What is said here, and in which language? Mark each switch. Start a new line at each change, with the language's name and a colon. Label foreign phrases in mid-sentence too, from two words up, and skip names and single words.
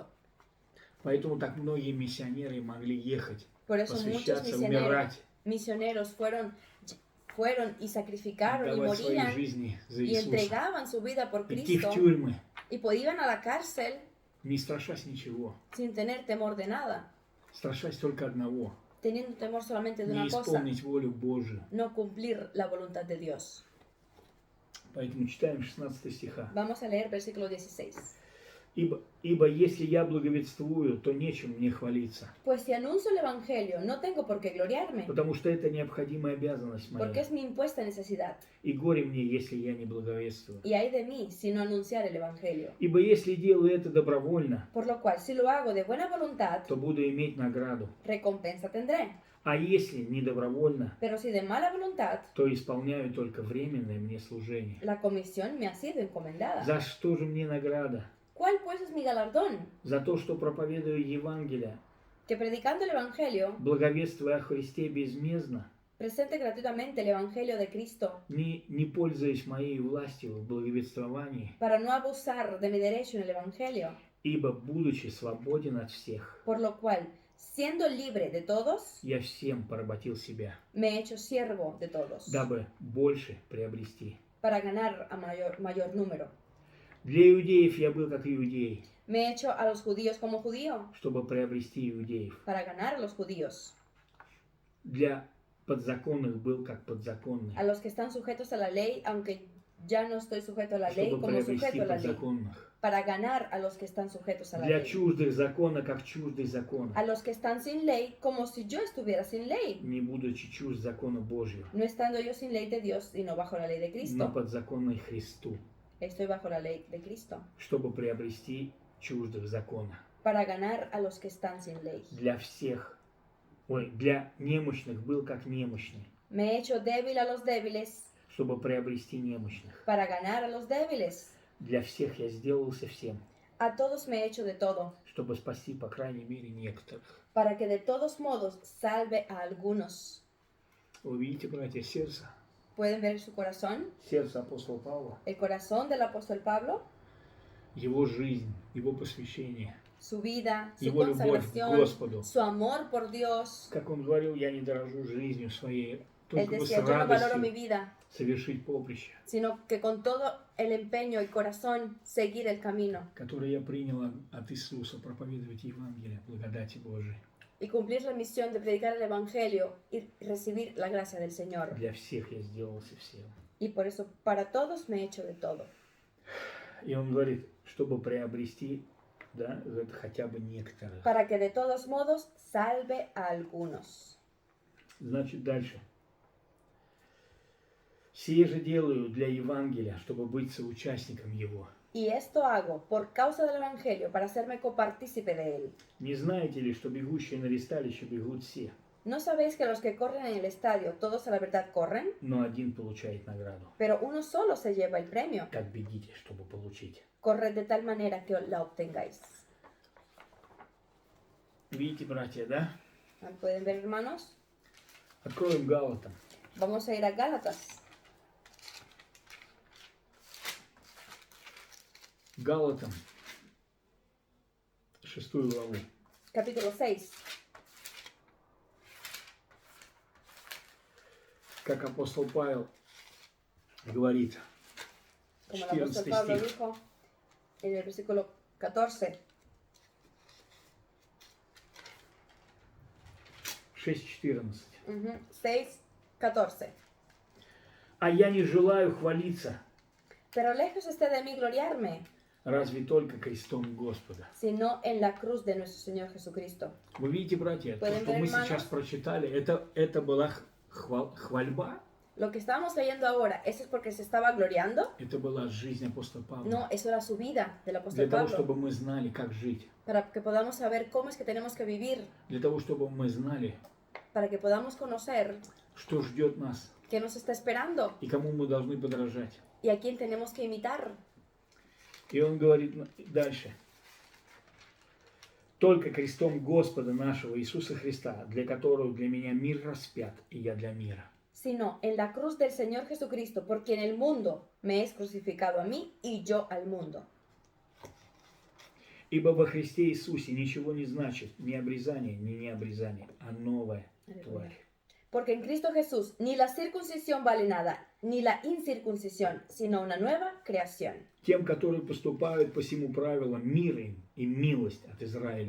Russian: Поэтому так многие миссионеры могли ехать,
Spanish: Por eso muchos
Russian: посвящаться, умирать,
Spanish: misioneros fueron y sacrificaron y
Russian: давать свои
Spanish: morían
Russian: жизни за
Spanish: y
Russian: Иисуса.
Spanish: entregaban su vida por
Russian: Идти в
Spanish: Cristo
Russian: тюрьмы,
Spanish: y iban a la cárcel
Russian: не страшась ничего.
Spanish: sin tener temor de nada,
Russian: Страшась только одного.
Spanish: teniendo temor solamente de
Russian: Не
Spanish: una cosa,
Russian: исполнить волю Божию.
Spanish: no cumplir la voluntad de Dios.
Russian: Поэтому читаем 16 стиха.
Spanish: Vamos a leer versículo 16.
Russian: Ибо если я благовествую, то нечем мне хвалиться.
Spanish: Pues si anuncio el Evangelio, no tengo por qué gloriarme,
Russian: Потому что это необходимая обязанность
Spanish: porque
Russian: моя.
Spanish: es mi impuesta necesidad.
Russian: И горе мне, если я не благовествую.
Spanish: Y hay de mí si no anunciar el Evangelio.
Russian: Ибо если делаю это добровольно,
Spanish: Por lo cual, si lo hago de buena voluntad,
Russian: то буду иметь награду.
Spanish: recompensa tendré.
Russian: А если не добровольно,
Spanish: Pero si de mala voluntad,
Russian: то исполняю только временное мне служение.
Spanish: la comisión me ha sido encomendada.
Russian: За что же мне награда?
Spanish: ¿Cuál pues es mi galardón?
Russian: За то, что проповедую Евангелие,
Spanish: Que predicando el Evangelio,
Russian: благовествуя о Христе безмездно,
Spanish: presente gratuitamente el Evangelio de Cristo,
Russian: не пользуясь моей властью в благовествовании,
Spanish: para no abusar de mi derecho en el Evangelio,
Russian: ибо, будучи свободен от всех,
Spanish: por lo cual, siendo libre de todos,
Russian: я всем поработил себя,
Spanish: me he hecho siervo de todos,
Russian: дабы больше приобрести.
Spanish: para ganar a mayor número.
Russian: Для иудеев я был как иудей,
Spanish: Me he hecho a los judíos como judío,
Russian: чтобы приобрести иудеев.
Spanish: para ganar a los judíos.
Russian: Для подзаконных был как подзаконный,
Spanish: A los que están sujetos a la ley, aunque ya no estoy sujeto a la ley
Russian: чтобы
Spanish: como
Russian: приобрести
Spanish: sujeto a la ley,
Russian: подзаконных.
Spanish: para ganar a los que están sujetos a la
Russian: Для
Spanish: ley.
Russian: чуждых закона как чуждый закона,
Spanish: A los que están sin ley, como si yo estuviera sin ley,
Russian: не будучи чужд закона Божьего,
Spanish: no estando yo sin ley de Dios, sino bajo la ley de
Russian: но
Spanish: Cristo.
Russian: подзаконный Христу,
Spanish: Estoy bajo la ley de Cristo,
Russian: чтобы приобрести чуждых закона.
Spanish: para ganar a los que están sin ley.
Russian: Для немощных был как немощный,
Spanish: Me he hecho débil a los débiles,
Russian: чтобы приобрести немощных.
Spanish: para ganar a los débiles.
Russian: Для всех я сделался всем,
Spanish: A todos me he hecho de todo,
Russian: чтобы спасти, по крайней мере, некоторых.
Spanish: para que de todos modos salve a algunos.
Russian: Вы видите, братья,
Spanish: ¿Pueden ver su corazón?
Russian: сердце апостола Павла,
Spanish: El corazón del apóstol Pablo,
Russian: его жизнь, его посвящение,
Spanish: su vida, su
Russian: его любовь к
Spanish: consagración,
Russian: Господу.
Spanish: su amor por Dios.
Russian: Как он говорил, я не дорожу жизнью своей,
Spanish: Él
Russian: только бы с
Spanish: decía, yo no valoro mi
Russian: радостью
Spanish: vida,
Russian: совершить поприще,
Spanish: sino que con todo el empeño y corazón seguir el camino
Russian: которое я принял от Иисуса, проповедовать Евангелие, благодати Божией.
Spanish: y cumplir la misión de predicar el Evangelio y recibir la gracia del Señor.
Russian: Для всех я сделался всем.
Spanish: Y por eso para todos me he hecho de todo.
Russian: И он говорит, чтобы приобрести, да, это хотя бы некоторых.
Spanish: Para que de todos modos salve a algunos.
Russian: Значит, дальше. Сие же делаю для Евангелия, чтобы быть соучастником его.
Spanish: Y esto hago por causa del Evangelio, para hacerme copartícipe de él.
Russian: Не знаете ли, что бегущие на ристалище бегут все,
Spanish: ¿No sabéis que los que corren en el estadio, todos a la verdad corren?
Russian: но один получает награду.
Spanish: Pero uno solo se lleva el premio.
Russian: Так бегите, чтобы получить.
Spanish: Corred de tal manera que la obtengáis.
Russian: Видите, братья, да?
Spanish: ¿Pueden ver, hermanos?
Russian: Откроем Галатам.
Spanish: Vamos a ir a Gálatas.
Russian: Галатам, 6 главу.
Spanish: Capítulo 6.
Russian: Как апостол Павел говорит,
Spanish: Como el apóstol
Russian: 14
Spanish: Pablo
Russian: стих.
Spanish: dijo en el versículo 14.
Russian: 6:14.
Spanish: 6, 14.
Russian: А я не желаю хвалиться,
Spanish: Pero lejos esté de mí gloriarme,
Russian: разве только крестом Господа.
Spanish: sino en la cruz de nuestro Señor Jesucristo.
Russian: Вы видите, братья, то,
Spanish: Pueden
Russian: что
Spanish: ver,
Russian: мы
Spanish: hermanos?
Russian: сейчас прочитали, это была хвальба,
Spanish: Lo que estábamos leyendo ahora, ¿eso es porque se estaba gloriando?
Russian: это была жизнь апостола Павла.
Spanish: No, eso era su vida del
Russian: Для
Spanish: apóstol
Russian: того,
Spanish: Pablo.
Russian: чтобы мы знали, как жить.
Spanish: Para que podamos saber cómo es que tenemos que vivir,
Russian: Для того, чтобы мы знали,
Spanish: para que podamos conocer
Russian: что ждет нас
Spanish: qué nos está esperando
Russian: и кому мы должны подражать.
Spanish: y a quién tenemos que imitar.
Russian: И он говорит дальше. Только крестом Господа нашего Иисуса Христа, для которого для меня мир распят, и я для мира.
Spanish: Sino en la cruz del Señor Jesucristo, porque en el mundo me es crucificado a mí y yo al mundo.
Russian: Ибо во Христе Иисусе ничего не значит ни обрезание, ни необрезание, а новая тварь.
Spanish: Porque en Cristo Jesús ni la circuncisión vale nada, ni la incircuncisión, sino una nueva creación.
Russian: Тем, которые поступают по всему правилам, мир им и милость от Израиля